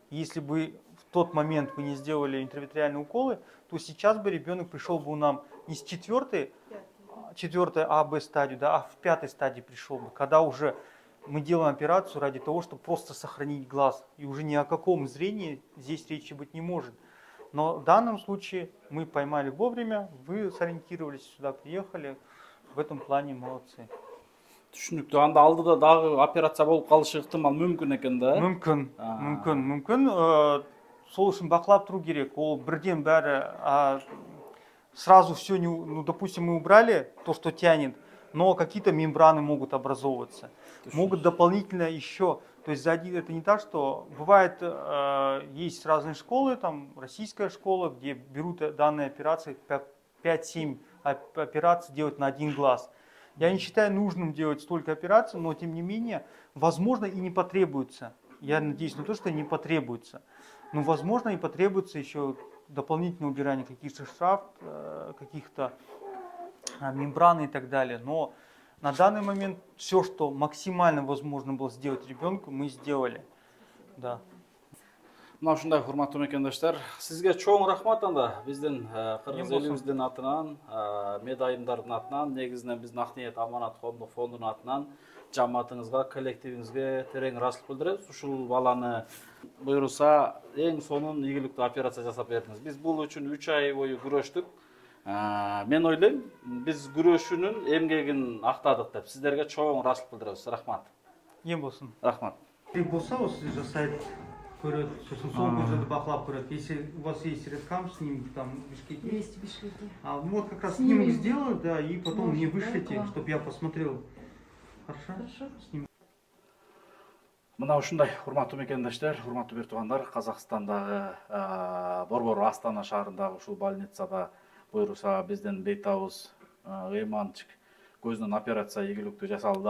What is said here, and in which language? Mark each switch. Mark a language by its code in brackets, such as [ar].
[ru] Если бы в тот момент вы не сделали интравитреальные уколы, то сейчас бы ребенок пришел бы нам не с четвертой А-Б стадии, да, а в 5-й стадии пришел бы, когда уже мы делаем операцию ради того, чтобы просто сохранить глаз. И уже ни о каком зрении здесь речи быть не может. Но в данном случае мы поймали вовремя, вы сориентировались, сюда приехали. В этом плане молодцы. [ky] Түшүнүктүү. Анда алдыда дагы операция болуп калышы ыктымал мүмкүн экен да? Мүмкүн. Сол үчүн бакылап туруу керек. Ол бирден баары [ru] сразу все, ну, допустим, мы убрали то, что тянет, но какие-то мембраны могут образовываться. Могут дополнительно еще, то есть это не так, что бывает, есть разные школы, там российская школа, где берут данные операции, 5-7 операций делать на один глаз. Я не считаю нужным делать столько операций, но тем не менее, возможно и не потребуется. Я надеюсь на то, что не потребуется. Но возможно и потребуется еще дополнительное убирание каких-то шафт, каких-то мембран и так далее. Но на данный момент все, что максимально возможно было сделать ребенку, мы сделали. Да. [ky] Мына ушундай урматтуу мекендештер, сизге чоң рахмат анда биздин кыргыз элибиздин атынан, медайымдардын атынан, негизинен биздин Ак ниет аманат коомдук фондунун атынан жамаатыңызга, коллективиңизге терең ыраазычылык билдиребиз. Ушул баланы буюрса эң сонун ийгиликтүү операция жасап бердиңиз. Биз бул үчүн 3 ай бою күрөштүк. Мен ойлойм, биз күрөшүүнүн эмгегин актадык деп. Сиздерге чоң ыраазычылык билдиребиз. Рахмат. [kk] Ем болсын. [ky] Рахмат. [kk] Болса, жасайды. Көрет, сосын соңғы жерді бақылап көрет. [ru] Если у вас есть редкам, снимок там в Бишкеке. Есть в Бишкеке. Вот как раз снимок сделаю, да, и потом мне вышлите, чтобы я посмотрел. Хорошо? Хорошо. [ky] Мына ушундай урматтуу мекендештер, урматтуу бир туугандар, Казакстандагы Борбор Астана шаарындагы ушул больницада буюрса биздин бейтабыз ыйманчик көзүнүн операция ийгиликтүү жасалды.